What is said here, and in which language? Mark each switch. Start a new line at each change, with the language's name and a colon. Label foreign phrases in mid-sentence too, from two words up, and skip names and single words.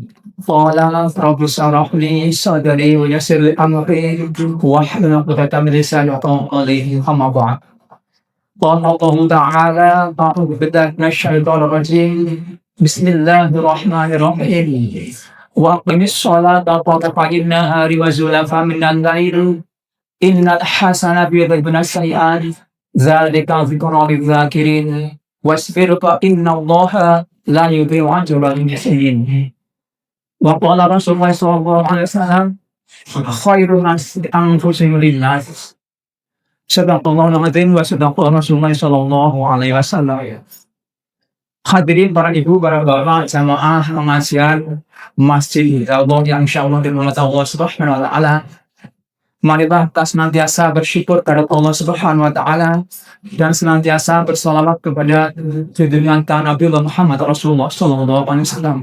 Arabic: قال رب اشرح لي صدري ويسر لي أمري واحلل عقدة من لساني يفقهوا قولي. أما بعد. قال الله تعالى أعوذ بالله من الشيطان الرجيم. Bismillahirrahmanirrahim. وأقم الصلاة طرفي النهار وزلفا من الليل. إن الحسنات يذهبن السيئات ذلك ذكرى للذاكرين. واصبر فإن الله لا يضيع أجر المحسنين. وقال رسول الله صلى الله عليه وسلم خير الناس أنفسهم للناس. صدق الله العظيم وصدق رسول الله صلى الله عليه وسلم.
Indonesian: Hadirin para ibu, para bapak, jamaah pengajian Masjid Allah yang insyaallah dirahmati Allah
Arabic: سبحانه وتعالى.
Indonesian: Marilah kita senantiasa bersyukur kepada Allah
Arabic: سبحانه وتعالى
Indonesian: dan senantiasa berselawat kepada junjungan Nabi Muhammad Rasulullah
Arabic: صلى الله عليه وسلم.